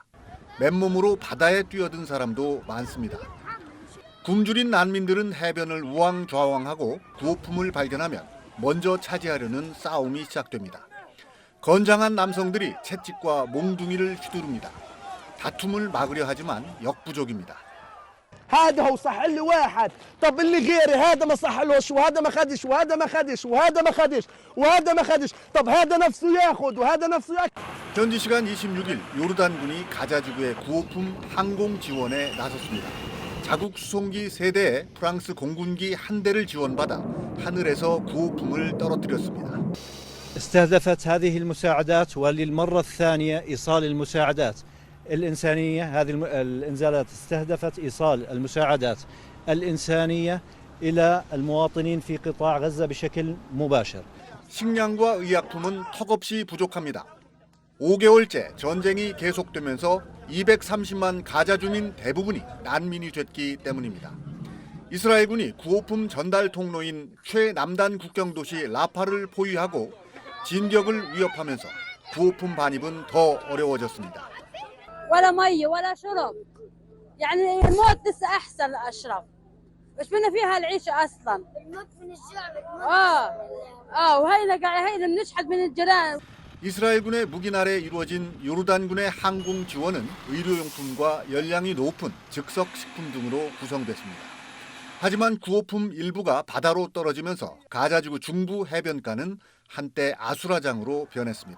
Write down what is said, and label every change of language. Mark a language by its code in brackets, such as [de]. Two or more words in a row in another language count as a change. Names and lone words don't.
[ko] 맨몸으로 바다에 뛰어든 사람도 많습니다. 굶주린 난민들은 해변을 우왕좌왕하고 구호품을 발견하면 먼저 차지하려는 싸움이 시작됩니다. 건장한 남성들이 채찍과 몽둥이를 휘두릅니다. 다툼을 막으려 하지만 역부족입니다. [ar] هذا هو صح لي واحد طب اللي غيري هذا ما صحلوش وهذا ما خدش وهذا ما خدش وهذا ما خدش وهذا ما خدش طب هذا نفسه ياخذ وهذا نفسه ياخذ [ko] 현지 시간 26일 요르단군이 가자지구의 구호품 항공 지원에 나섰습니다. 자국 수송기 3대에 프랑스 공군기 1대를 지원받아 하늘에서 구호품을 떨어뜨렸습니다. [ar] استهدفت هذه المساعدات وللمرة الثانية إيصال المساعدات الإنسانية هذه الإنزالات استهدفت إيصال المساعدات الإنسانية إلى المواطنين في قطاع غزة بشكل مباشر. [ko] 식량과 의약품은 턱없이 부족합니다. 5개월째 전쟁이 계속되면서 230만 가자 주민 대부분이 난민이 됐기 때문입니다. 이스라엘군이 구호품 전달 통로인 최남단 국경도시 라파를 포위하고 진격을 위협하면서 구호품 반입은 더 어려워졌습니다. [ar] ولا مي ولا شرب يعني الموت لسه احسن اشرب مش بدنا فيها العيشه اصلا الموت من الجوع وهينا قاعد هينا بنشحد من الجيران. [ko] 이스라엘군의 묵인 아래 이루어진 요르단군의 항공 지원은 의료용품과 열량이 높은 즉석 식품 등으로 구성됐습니다. 하지만 구호품 일부가 바다로 떨어지면서 가자지구 중부 해변가는 한때 아수라장으로 변했습니다.